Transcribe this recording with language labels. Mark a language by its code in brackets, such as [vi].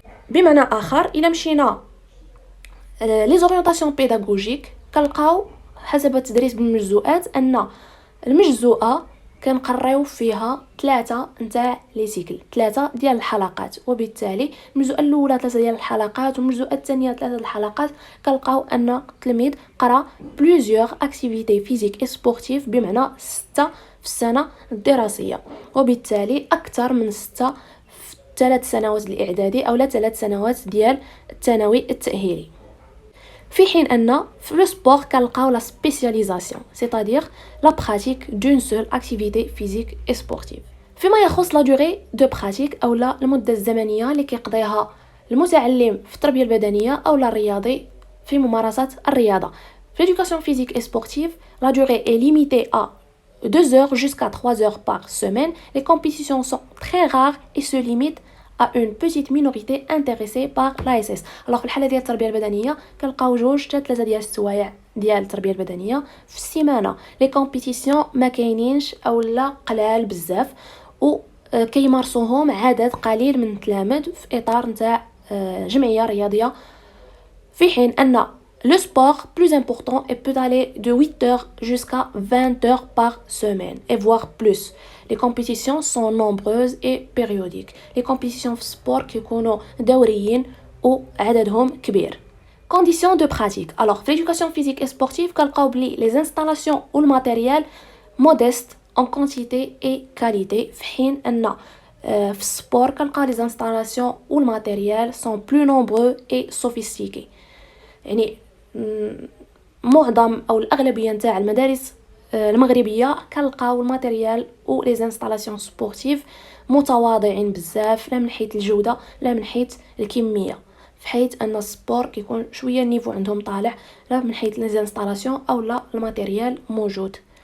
[ar] بمعنى آخر إلا مشينا [fr] les orientations pédagogiques [ar] كنلقاو حسب التدريس بالمجزوءات أن المجزوءة كنقريو فيها 3 نتاع لي سيكل 3 ديال الحلقات، وبالتالي المجزوءه الاولى 3 ديال الحلقات والمجزوءه الثانيه 3 ديال الحلقات كنلقاو ان التلميذ قرا بلوزيور اكتيفيتي فيزيك اي سبورتيف بمعنى 6 في السنه الدراسيه، وبالتالي اكثر من 6 في 3 سنوات الاعدادي او 3 سنوات ديال الثانوي التاهيلي. في حين أن في لو سبور كنلقاو لا سبيسياليزاسيون [fr] c'est-à-dire la pratique d'une seule activité physique et sportive. [ar] فيما يخص لا دوغي دو براتيك أو المدة الزمنية اللي كيقضيها المتعلم في التربية البدنية أو الرياضي في ممارسة الرياضة. [fr] في l'éducation physique et sportive, la durée est limitée à 2 heures jusqu'à 3 heures par semaine. Les compétitions sont très rares et se limitent à une petite minorité intéressée par l'ASS. [ar] Alors في الحاله ديال التربيه البدنيه كنلقاو 2 حتى 3 ديال السوايع ديال التربيه البدنيه في السيمانه. لي كومبيتيسيون ما كاينينش او لا قلال بزاف، و كيمارسوهم عدد قليل من التلاميذ في اطار نتاع جمعيه رياضيه، في حين ان [fr] le sport plus important et peut aller de 8 heures jusqu'à 20 heures par semaine et voire plus. Les compétitions sont nombreuses et périodiques. Les compétitions [ar] في sport كيكونوا دوريين وعددهم كبير. [fr] Conditions de pratique. Alors, في l'éducation physique et sportive [ar] كنلقاو بلي [fr] les installations ou le matériel modeste en quantité et qualité، [ar] في حين ان في السبور كنلقاو [fr] les installations ou le matériel sont plus nombreux et sophistiqués. [ar] يعني معظم او الاغلبيه نتاع المدارس المغربيه كنلقاو الماتيريال و لي انستالاسيون سبورتيف متواضعين بزاف، لا من حيث الجوده لا من حيث الكميه، في حيث ان السبور كيكون شويه النيفو عندهم طالع، لا من حيث لي انستالاسيون او لا الماتيريال موجود.